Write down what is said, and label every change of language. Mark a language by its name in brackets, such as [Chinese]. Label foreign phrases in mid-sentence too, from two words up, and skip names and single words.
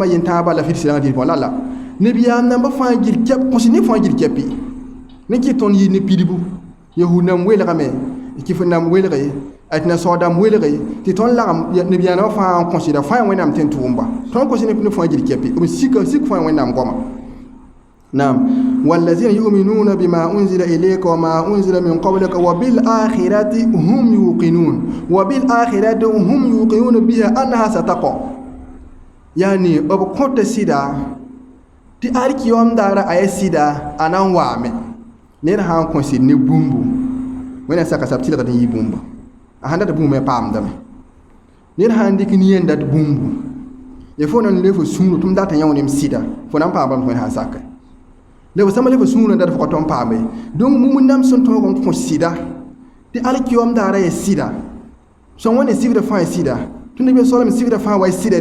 [Mossi] yen tãabã la fɩd sɩlãngã dĩini pʋga lala nebiyaam namba fãa gil kɛp kõs ne fãa gil kɛpɩ ne kɩ tõnd yɩ ne pidbu yahud nam welgame kɩf nam welge a tɩ nasaoodam welge tɩ tõnd lagm nebiyaanã fãa n kõsda fãa wẽnnaam tɩ n tʋʋmba tõnd kõs ne fãa gil kɛpɩ b sik fãa wẽnnaam goama nam [Arabic] والذين يؤمنون بما أنزل إليك وما أنزل من قبلك وبالآخرة هم يوقنون وبالآخرة هم يوقنون بها أنها ستقع [Mossi] yani b kõta sɩda tɩ arkiyom daara a ya sɩda a na n waame ned sã n kõ sɩd ne bũmbu wẽnna saka sab tɩlgd n yɩ bũmba a sãn dat bũmb me paamdame ned sã n dɩk nin dat bũmbu ya fo na n le fo sũuro tɩ m dat n yãw nem sɩda fo na n paam bãmb tõe sã n saka la fo sãma le fo sũuro n dat fo ka tõe n paame donc mumundam sẽn tõog n kõ sɩda tɩ alkiyom daara ya sɩda sõn wẽnne sigda fãa ya sɩda tɩ neb soalm sigda fãa wa ya sɩda